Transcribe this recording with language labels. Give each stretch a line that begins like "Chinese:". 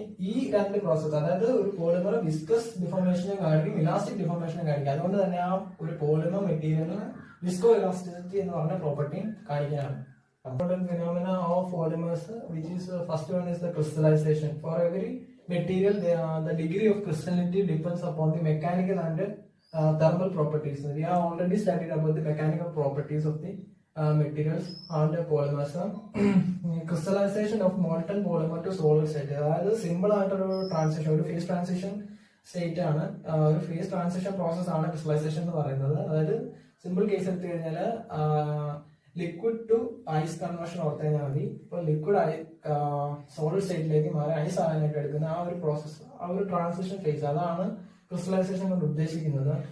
Malayalam: ഈ രണ്ട് പ്രോസസ്, അതായത് ഒരു പോളിമർ വിസ്കസ് ഡിഫോർമേഷനെ കാണിക്കും, ഇലാസ്റ്റിക് ഡിഫോർമേഷനെ കാണിക്കും. അതുകൊണ്ട് തന്നെ ആ ഒരു പോളിമർ മെറ്റീരിയലിന് വിസ്കോ ഇലാസ്റ്റിസിറ്റി എന്ന് പറഞ്ഞ പ്രോപ്പർട്ടി കാണിക്കാനാണ്.
English: Important phenomena of polymers, which is first one is the crystallization. For every material, the degree of crystallinity depends upon the mechanical and thermal properties. We have already studied about the mechanical properties of the materials and polymers. Crystallization of molten polymer to solid state.
Malayalam: അതായത് simple ആയിട്ടൊരു transition, ഒരു phase transition state ആണ്, ഒരു phase transition process ആണ് crystallisation എന്ന് പറയുന്നത്. അതായത് simple case എടുത്തു കഴിഞ്ഞാൽ ലിക്വിഡ് ടു ഐസ് കൺവേർഷൻ ഓർത്ത് കഴിഞ്ഞാൽ മതി. ഇപ്പൊ ലിക്വിഡ് സോളിഡ് സ്റ്റേറ്റിലേക്ക് മാറി ഐസ് ആകാനായിട്ട് എടുക്കുന്ന ആ ഒരു പ്രോസസ്, ആ ഒരു ട്രാൻസിഷൻ ഫേസ്, അതാണ് ക്രിസ്റ്റലൈസേഷൻ കൊണ്ട് ഉദ്ദേശിക്കുന്നത്.